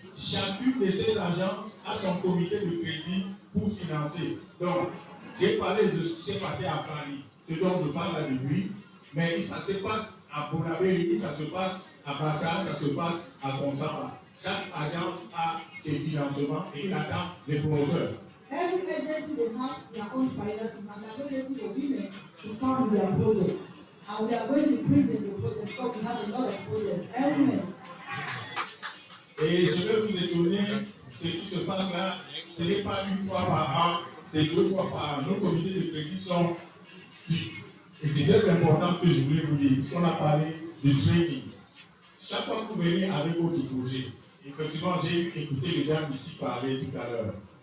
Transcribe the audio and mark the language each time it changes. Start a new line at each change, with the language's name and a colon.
French: Chacune de ces agences a son comité de crédit pour financer. Donc, j'ai parlé de ce qui s'est passé à Paris, ce dont je parle là depuis, mais ça se passe à Bonabéry, ça se passe à Bassar, ça se passe à Consamba. Chaque agence a ses financements et il attend les promoteurs.
English: Every agency they have their own finances and they are going to women to fund their projects. And we are going to bring them the projects because we have a lot of projects. Amen.
French: Et je vais vous étonner, ce qui se passe là, ce n'est pas une fois par an, c'est 2 fois par an. Nos comités de crédit sont stricts. Et c'est très important ce que je voulais vous dire, puisqu'on a parlé de training. Chaque fois que vous venez avec votre projet, effectivement, j'ai écouté les gars ici parler tout à l'heure.